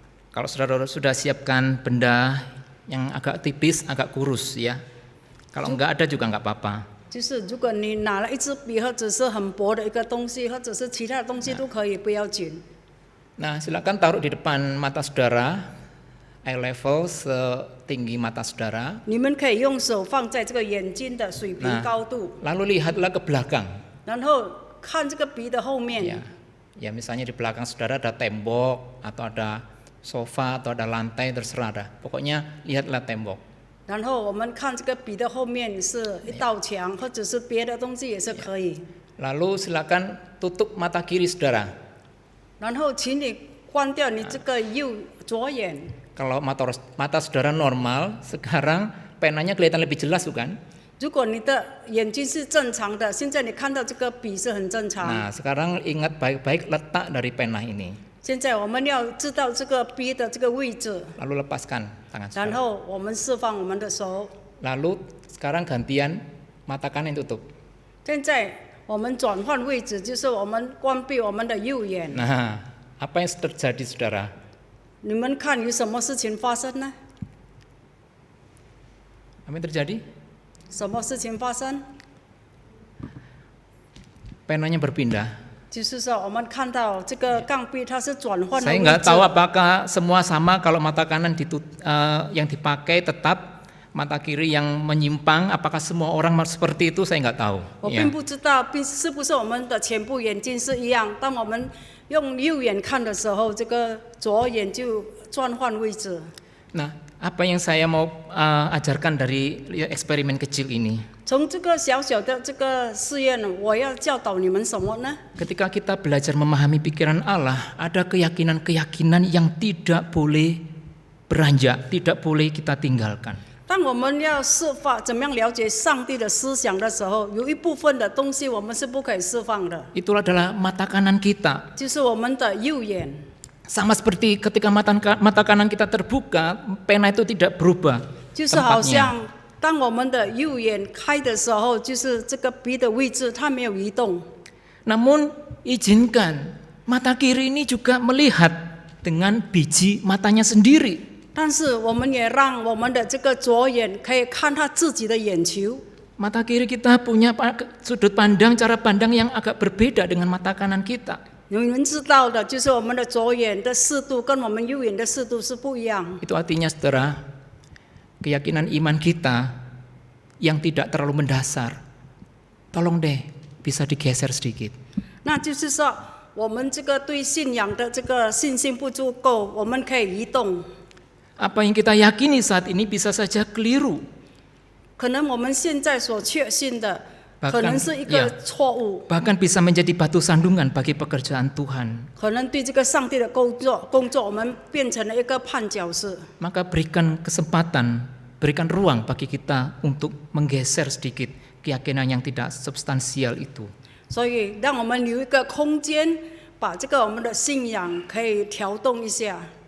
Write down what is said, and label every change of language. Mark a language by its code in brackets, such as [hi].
[id] Kalau saudara sudah siapkan benda yang agak tipis, agak kurus, ya. Kalau enggak ada juga enggak apa-apa. [zh] 就是如果你拿了一支笔，或者是很薄的一个东西，或者是其他的东西都可以，不要紧。 [id] Nah, silakan taruh di depan mata saudara, [en] eye level [id] setinggi mata saudara. [zh] 你们可以用手放在这个眼睛的水平高度， [id] Lalu lihatlah ke belakang. [zh] 然后看这个笔的后面。 [id] Ya, misalnya di belakang saudara ada tembok atau ada sofa atau ada lantai, terserah dah. Pokoknya lihatlah tembok. [zh] 然后我们看这个笔的后面是一道墙，或者是别的东西也是可以。 [id] Lalu silakan tutup mata kiri saudara. [zh] 然后请你关掉你这个左眼。 [id] Kalau mata saudara normal, sekarang penanya kelihatan lebih jelas bukan? [zh] 如果你的眼睛是正常的，现在你看到这个笔是很正常。 [id] Nah, sekarang ingat baik-baik letak dari pena ini. [zh] 现在我们要知道这个笔的这个位置， [id] Lalu lepaskan tangan [zh] 然 [id] saudara. [zh] 后我们释放我们的手。 [id] Lalu sekarang gantian mata kanan tutup. [zh] 现在我们转换位置，就是我们关闭我们的右眼。 [id] Nah, apa yang terjadi saudara? [zh] 你们看有什么事情发生呢？ [id] Apa yang terjadi? [zh] 什么事情发生？ [id] Penanya berpindah. [zh] 就是说，我们看到这个钢笔它是转换的 [id] Saya [zh] 位 [id] nggak [zh] 置。 [id] tahu apakah semua sama kalau mata kanan yang dipakai tetap, mata kiri yang menyimpang, apakah semua orang seperti itu saya nggak tahu. [zh] 我 [id] Ya. [zh] 并不知道，是不是我们的全部眼睛是一样。当我们用右眼看的时候，这个左眼就转换位置。 [id] Nah, apa yang saya mau ajarkan dari eksperimen kecil ini? [zh] 从这个小小的这个试验，我要教导你们什么呢？ [id] Ketika kita belajar memahami pikiran Allah, ada keyakinan-keyakinan yang tidak boleh beranjak, tidak boleh kita tinggalkan. [zh] 当我们要释放怎么样了解上帝的思想的时候，有一部分的东西我们是不可以释放的， [id] Itu adalah mata kanan kita. [zh] 就是我们的右眼。 [id] Sama seperti ketika mata kanan kita terbuka, pena itu tidak berubah [zh] 就是好 [id] tempatnya. [zh] 像当我们的右眼开的时候，就是这个笔的位置它没有移动。 [id] Namun izinkan mata kiri ini juga melihat dengan biji matanya sendiri. [zh] 但是我们也让我们的这个左眼可以看他自己的眼球。 [id] Mata kiri kita punya sudut pandang, cara pandang yang agak berbeda dengan mata kanan kita. [zh] 你们知道的，就是我们的左眼的视度跟我们右眼的视度是不一样。 [id] Itu artinya saudara, keyakinan iman kita yang tidak terlalu mendasar, tolong deh bisa digeser sedikit. [zh] 那就是说，我们这个对信仰的这个信心不足够，我们可以移动。 [id] Apa yang kita yakini saat ini bisa saja keliru. [zh] 可能我们现在所确信的， [id] Bahkan, [zh] 可能是一个错误， [id] Bahkan bisa menjadi batu sandungan bagi pekerjaan Tuhan. [zh] 可能对这个上帝的工作，我们变成了一个绊脚石。 [id] Maka berikan kesempatan, berikan ruang bagi kita untuk menggeser sedikit keyakinan yang tidak substansial itu. [zh] 所以，让我们留一个空间，把这个我们的信仰可以调动一下。